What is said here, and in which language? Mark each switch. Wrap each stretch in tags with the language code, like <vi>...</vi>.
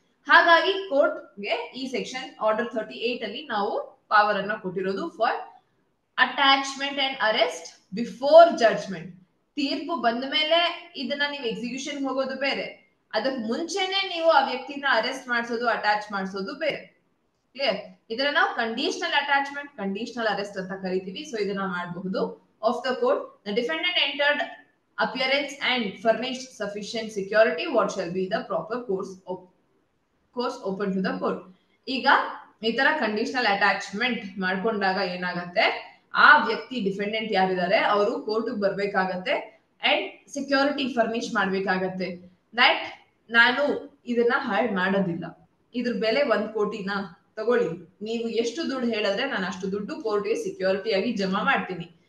<kn>ಹಾಗಾಗಿ ಕೋರ್ಟ್ಗೆ ಈ ಸೆಕ್ಷನ್ ಆರ್ಡರ್ 38 ಅಲ್ಲಿ ನಾವು ಪವರ್ ಅನ್ನ ಕೊಟ್ಟಿರೋದು for attachment and arrest before judgment. ತೀರ್ಪು ಬಂದ ಮೇಲೆ ಇದನ್ನ ನೀವು ಎಕ್ಸಿಕ್ಯೂಷನ್ ಹೋಗೋದು ಬೇರೆ, ಅದಕ್ಕೆ ಮುಂಚೆನೆ ನೀವು ಆ ವ್ಯಕ್ತಿನ ಅರೆಸ್ಟ್ ಮಾಡಿಸೋದು, ಅಟ್ಯಾಚ್ ಮಾಡಿಸೋದು ಬೇರೆ. ಕ್ಲಿಯರ್? ಇದನ್ನ ನಾವು ಕಂಡೀಷನಲ್ ಅಟ್ಯಾಚ್ಮೆಂಟ್, ಕಂಡೀಷನಲ್ ಅರೆಸ್ಟ್ ಅಂತ ಕರಿತೀವಿ. ಸೊ ಇದನ್ನ ಮಾಡಬಹುದು.</kn> <en>Of the court the defendant entered appearance and furnished sufficient security, what shall be the proper course open to the court.</en> <kn>ಈಗ ಈ ತರ ಕಂಡೀಷನಲ್ ಅಟ್ಯಾಚ್ಮೆಂಟ್ ಮಾಡ್ಕೊಂಡಾಗ ಏನಾಗತ್ತೆ, ಆ ವ್ಯಕ್ತಿ ಡಿಫೆಂಡೆಂಟ್ ಯಾರಿದ್ದಾರೆ ಅವರು ಕೋರ್ಟ್ ಬರ್ಬೇಕಾಗತ್ತೆ ಅಂಡ್ ಸೆಕ್ಯೂರಿಟಿ ಫರ್ನಿಶ್ ಮಾಡ್ಬೇಕಾಗತ್ತೆ. ದಟ್ ನಾನು ಇದನ್ನ ಹಾಳ್ ಮಾಡೋದಿಲ್ಲ, ಇದ್ರ ಬೆಲೆ 1 ಕೋಟಿನ ತಗೊಳ್ಳಿ, ನೀವು ಎಷ್ಟು ದುಡ್ಡು ಹೇಳಿದ್ರೆ ನಾನು ಅಷ್ಟು ದುಡ್ಡು ಕೋರ್ಟ್ಗೆ ಸೆಕ್ಯೂರಿಟಿ ಆಗಿ ಜಮಾ ಮಾಡ್ತೀನಿ.</kn>